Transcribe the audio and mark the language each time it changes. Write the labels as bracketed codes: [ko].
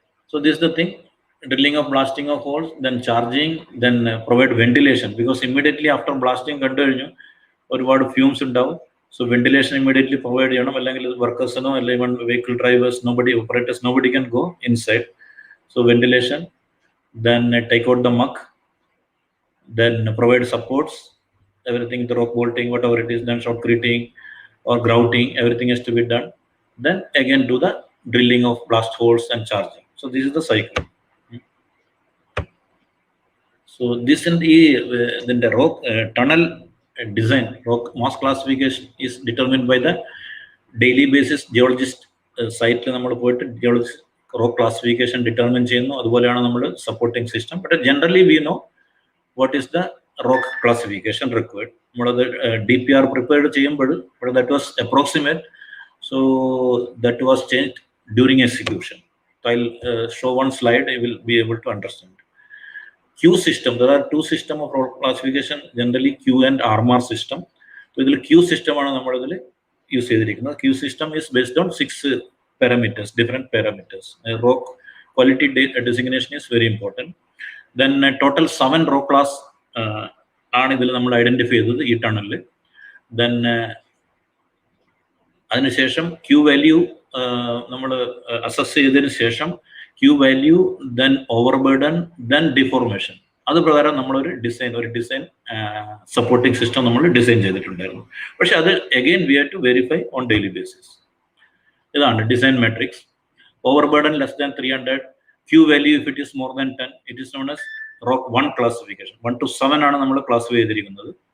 [en] So this is the thing, drilling of blasting of holes, then charging, then provide ventilation, because immediately after blasting [ml] കണ്ടു കഴിഞ്ഞു ഒരുപാട് fumes ഉണ്ടാവും. [en] so ventilation immediately provide [ml] ചെയ്യണം, അല്ലെങ്കിൽ വർക്കേഴ്സിനോ അല്ലെങ്കിൽ [en] Vehicle drivers, nobody operators, nobody can go inside. So ventilation, then take out the muck, then provide supports, everything, the rock bolting, whatever it is, then shotcreting or grouting, everything has to be done. Then again do the drilling of blast holes and charging. So this is the cycle. So this in then the rock tunnel design, rock mass classification is determined by the daily basis. Geologist site [ml] നമ്മൾ പോയിട്ട് [en] geologist rock classification determine [ml] ചെയ്യുന്നു. അതുപോലെയാണ് നമ്മൾ [en] Supporting system. But generally we know what is the rock classification required. [ml] നമ്മളത് [en] DPR prepared [ml] ചെയ്യുമ്പോൾ [en] That was approximate. So that was changed during execution. So I'll show one slide, you will be able to understand. Q system, there are two systems of rock classification, generally Q and RMR system. So this Q system is use ചെയ്തിരിക്കുന്നത്. Q system is based on 6 parameters, different parameters. Rock quality designation is very important. Then total 7 rock class [ml] ആണ് ഇതിൽ നമ്മൾ identify ചെയ്തത് ഈ ടണലിൽ. [en] Then [ml] അതിനുശേഷം [en] Q value [ml] നമ്മൾ assess ചെയ്തതിനു ശേഷം [en] Q value, then overburden, then deformation. [ml] അത് പ്രകാരം നമ്മളൊരു ഡിസൈൻ സപ്പോർട്ടിംഗ് സിസ്റ്റം നമ്മൾ ഡിസൈൻ ചെയ്തിട്ടുണ്ടായിരുന്നു. പക്ഷെ അത് [en] Again we have to verify on daily basis. ഇതാണ് design metrics. Overburden less than 300, Q value if it is more than 10, it is known as rock 1 classification. [ml] 1 to 7 ആണ് നമ്മൾ ക്ലാസിഫൈ ചെയ്തിരിക്കുന്നത്.